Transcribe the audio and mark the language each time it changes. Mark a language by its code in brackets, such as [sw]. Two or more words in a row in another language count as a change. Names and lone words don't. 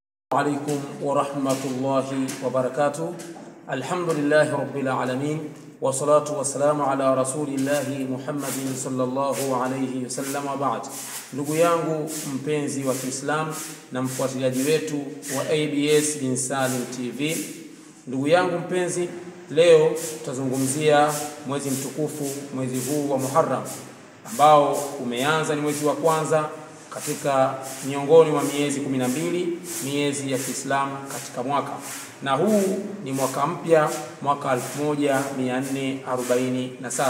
[ar] عليكم ورحمة الله وبركاته. الحمد لله رب العالمين والصلاة والسلام على رسول الله محمد صلى الله عليه وسلم وبعد. [sw] Ndugu yangu mpenzi wa Kiislamu na mfuatiliaji wetu wa ABS bin Salim TV, ndugu yangu mpenzi, leo tutazungumzia mwezi mtukufu, mwezi huu wa Muharram ambao umeanza, ni mwezi wa kwanza katika miongoni mwa miezi 12 miezi ya Kiislamu katika mwaka, na huu ni mwaka mpya, mwaka 1447.